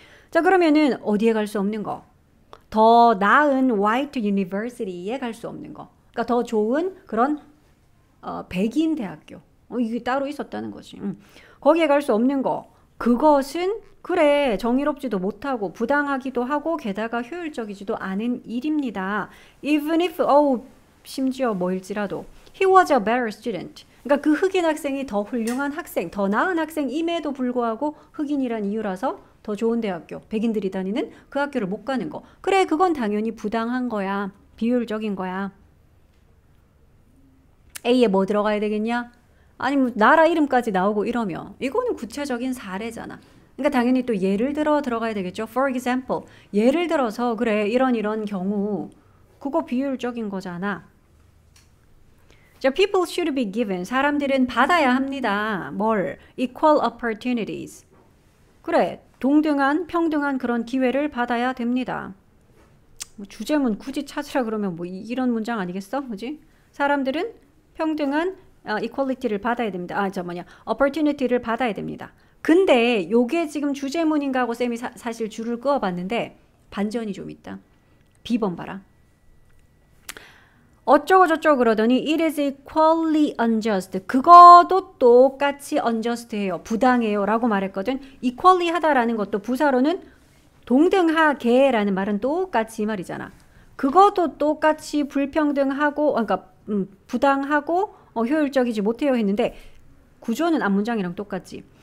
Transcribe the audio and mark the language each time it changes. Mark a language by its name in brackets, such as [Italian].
[Korean] 자, 그러면은 어디에 갈 수 없는 거? 더 나은 [English] white university [Korean] 에 갈 수 없는 거. 그러니까 더 좋은 그런 백인 대학교. 이게 따로 있었다는 거지. 거기에 갈 수 없는 거. 그것은 그래 정의롭지도 못하고 부당하기도 하고 게다가 효율적이지도 않은 일입니다. [English] Even if [Korean] 심지어 뭐일지라도 [English] he was a better student. [Korean] 그러니까 그 흑인 학생이 더 훌륭한 학생, 더 나은 학생임에도 불구하고 흑인이란 이유라서 더 좋은 대학교, 백인들이 다니는 그 학교를 못 가는 거. 그래, 그건 당연히 부당한 거야. 비효율적인 거야. A에 뭐 들어가야 되겠냐? 아니, 뭐 나라 이름까지 나오고 이러면 이거는 구체적인 사례잖아. 그러니까 당연히 또 예를 들어 들어가야 되겠죠. [English] For example, [Korean] 예를 들어서 그래, 이런 경우 그거 비효율적인 거잖아. [English] 자, people should be given. [Korean] 사람들은 받아야 합니다. [English] 뭘? Equal opportunities. [Korean] 그래, 동등한, 평등한 그런 기회를 받아야 됩니다. 뭐 주제문 굳이 찾으라 그러면 뭐 이런 문장 아니겠어? 그지? 사람들은 평등한 equality를 받아야 됩니다. opportunity를 받아야 됩니다. 근데 요게 지금 주제문인가 하고 쌤이 사실 줄을 그어봤는데 반전이 좀 있다. B번 봐라. 어쩌고 저쩌고 그러더니 [English] it is equally unjust. [Korean] 그거도 똑같이 unjust해요. 부당해요. 라고 말했거든. equally 하다라는 것도 부사로는 동등하게라는 말은 똑같이 이 말이잖아. 그것도 똑같이 불평등하고 그러니까 부당하고 효율적이지 못해요 했는데 구조는 앞문장이랑 똑같지.